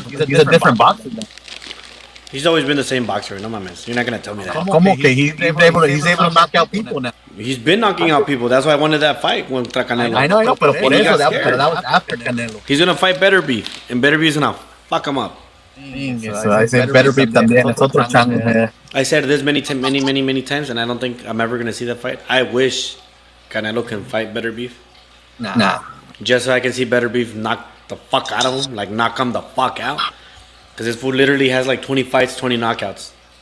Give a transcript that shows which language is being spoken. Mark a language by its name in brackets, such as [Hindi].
[English] He's a different boxer. He's always been the same boxer. [Spanish] No mames. [English] You're not gonna tell me that. [Spanish] Como que [English] he's able to knock out people now. He's been knocking out people. That's why I wanted that fight [Spanish] contra [English] Canelo. I know, [Spanish] pero por [English] And he [Spanish] eso [English] got that was after Canelo. He's gonna fight Better Beef, and Better Beef's gonna fuck him up. So I said Better Beef [Spanish] también. Es otro chango. [English] I said this many times, and I don't think I'm ever gonna see that fight. I wish Canelo can fight Better Beef. Nah. Just so I can see Better Beef knock the fuck out of him, like knock him the fuck out. Because this fool literally has like 20 fights, 20 knockouts.